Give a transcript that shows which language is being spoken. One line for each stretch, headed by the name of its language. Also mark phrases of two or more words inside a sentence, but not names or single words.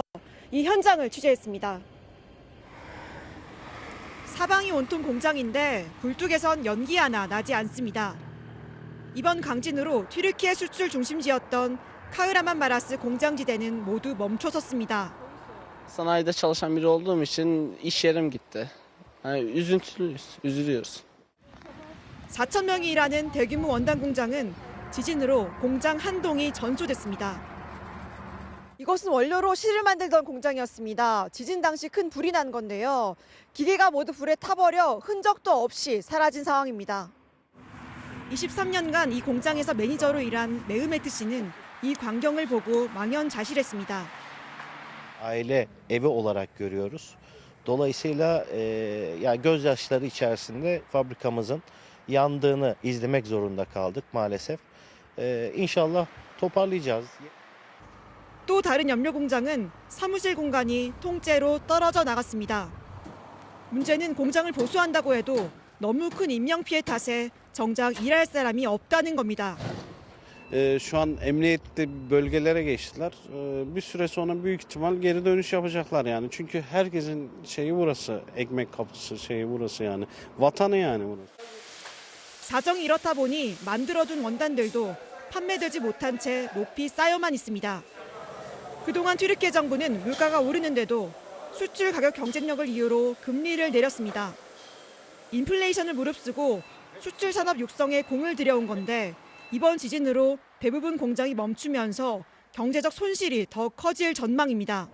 Korean: 이 현장을 취재했습니다. 사방이 온통 공장인데 굴뚝에선 연기 하나 나지 않습니다. 이번 강진으로 튀르키예 수출 중심지였던 카흐라만 마라스 공장지대는 모두 멈춰섰습니다.
Turkish: Sanayide çalışan biri olduğum için iş yerim gitti. üzülüyoruz.
Korean: 4천 명이 일하는 대규모 원단 공장은 지진으로 공장 한 동이 전소됐습니다. 이것은 원료로 실을 만들던 공장이었습니다. 지진 당시 큰 불이 난 건데요. 기계가 모두 불에 타버려 흔적도 없이 사라진 상황입니다. 23년간 이 공장에서 매니저로 일한 메흐메트 씨는 이 광경을 보고 망연자실했습니다.
Turkish: Aile evi olarak görüyoruz. Dolayısıyla yani gözyaşları içerisinde fabrikamızın yandığını izlemek zorunda kaldık maalesef. İnşallah toparlayacağız.
Korean: 또 다른 염료 공장은 사무실 공간이 통째로 떨어져 나갔습니다. 문제는 공장을 보수한다고 해도 너무 큰 인명 피해 탓에 정작 일할 사람이 없다는 겁니다.
Turkish: Şu an emniyetli bölgelere geçtiler. Bir süre sonra büyük ihtimal geri dönüş yapacaklar yani. Çünkü herkesin şeyi burası, ekmek kapısı şeyi burası yani. Vatanı yani burası.
Korean: 사정이 이렇다 보니 만들어둔 원단들도 판매되지 못한 채 높이 쌓여만 있습니다. 그동안 튀르키예 정부는 물가가 오르는데도 수출 가격 경쟁력을 이유로 금리를 내렸습니다. 인플레이션을 무릅쓰고 수출 산업 육성에 공을 들여온 건데 이번 지진으로 대부분 공장이 멈추면서 경제적 손실이 더 커질 전망입니다.